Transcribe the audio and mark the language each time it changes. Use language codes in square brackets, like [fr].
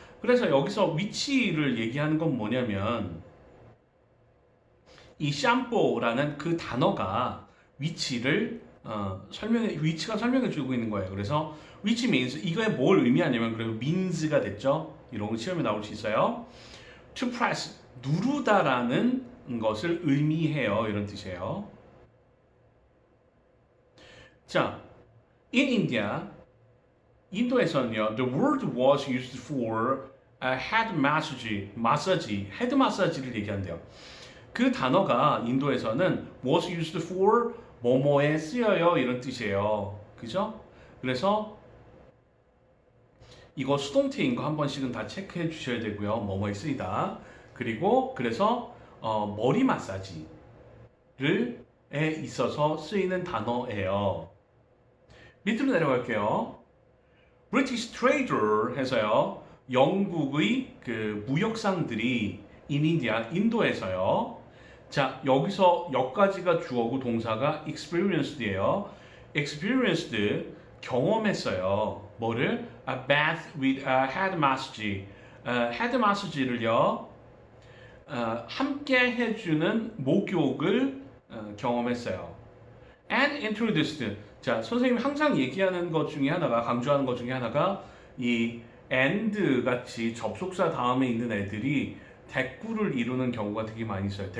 [ko] 그래서 여기서 위치를 얘기하는 건 뭐냐면 이 샴뽀라는 그 단어가 위치가 설명해 주고 있는 거예요. 그래서 [en] which means [ko] 이거에 뭘 의미하냐면 그리고 means가 됐죠. 이런 거 시험에 나올 수 있어요. [en] to press [ko] 누르다라는 것을 의미해요. 이런 뜻이에요. [en] 자, in India, [ko] 인도에서는요, [en] the word was used for a head massage, [ko] 헤드 마사지를 얘기한대요. 그 단어가 인도에서는 [en] was used for [ko] 뭐뭐에 쓰여요 이런 뜻이에요. 그죠? 그래서 이거 수동태인 거 한 번씩은 다 체크해 주셔야 되고요. 뭐뭐에 쓰이다. 그리고 그래서 머리 마사지를 에 있어서 쓰이는 단어예요. 밑으로 내려갈게요. [en] British trader [ko] 해서요. 영국의 그 무역상들이 [en] in India, [ko] 인도에서요. 자, 여기서 여기까지가 주어고 동사가 experienced예요. experienced 경험했어요. 뭐를? [en] A bath with a head massage. [ko] 헤드 마사지를요. 함께 해주는 목욕을 경험했어요. [en] And introduced. [ko] 자, 선생님이 항상 얘기하는 것 중에 하나가, 강조하는 것 중에 하나가 이 and 같이 접속사 다음에 있는 애들이 대꾸를 이루는 경우가 되게 많이 있어요.